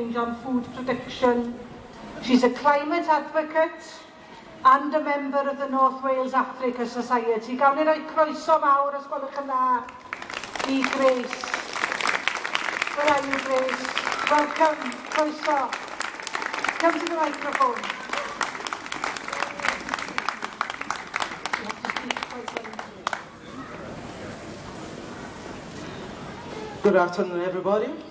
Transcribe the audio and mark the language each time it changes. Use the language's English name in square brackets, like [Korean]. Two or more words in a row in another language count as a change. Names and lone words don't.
[English] change on food production. She's a climate advocate and a member of the North Wales Africa Society. [Welsh] Gawn ni roi croeso mawr os gwelwch yn dda i Grace. [English] Where are you, Grace? Welcome, croeso. Come to the microphone. Good afternoon, everybody.